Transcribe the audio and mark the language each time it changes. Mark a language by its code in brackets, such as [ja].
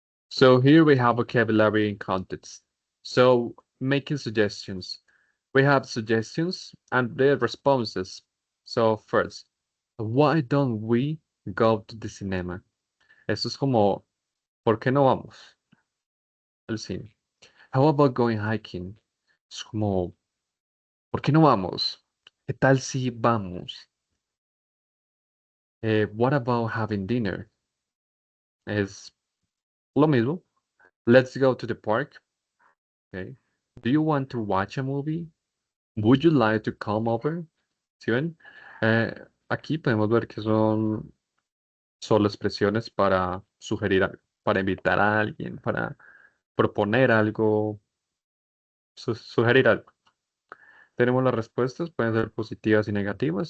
[en] So here we have vocabulary and context. So making suggestions. We have suggestions and their responses. So first, why don't we go to the cinema? [es] Eso es como, ¿por qué no vamos al cine? How about going hiking? Es como, ¿por qué no vamos? ¿Qué tal si vamos? [en] What about having dinner? Es lo mismo. Let's go to the park. Okay. Do you want to watch a movie? Would you like to come over? [es] ¿Sí ven? Aquí podemos ver que son solo expresiones para sugerir algo, para invitar a alguien, para proponer algo, sugerir algo. Tenemos las respuestas, pueden ser positivas y negativas.